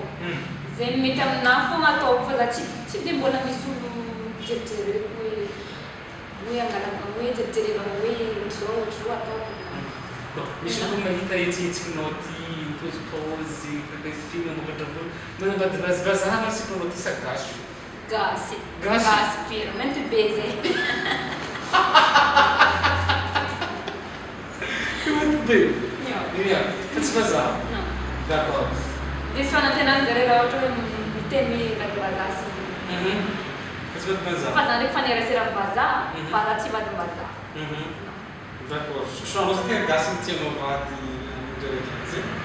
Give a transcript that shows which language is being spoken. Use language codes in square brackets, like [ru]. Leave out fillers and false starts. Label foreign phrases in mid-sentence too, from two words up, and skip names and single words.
[mg] Zay mety aminahy fogna ataoko fa za tsy dia mbola misy olo jerijereko hoe angalana hoe jerijerena hoe zao ataoko. Misy olo mahita hetsehetsikinao ty pôzipôzy film mamokatra volo mana mba vazaha sy mpanao ty sagasy. Gasy. Gasy? Gasy pira, menty be zay. [pt] Muito bem. [mg] Ia, fa tsy vazaha? [fr] Non. D'accord. [mg] Diso fanantenana zare raha ohatra hoe miteny nady vazaha sy. Fa tsy vady vazaha? Fa zany ndraiky fanerasera vazaha, vazaha tsy vady vazaha. [fr] D'accord. [mg] Soanao zany tegna gasy ny tianao vady ndraiky zay?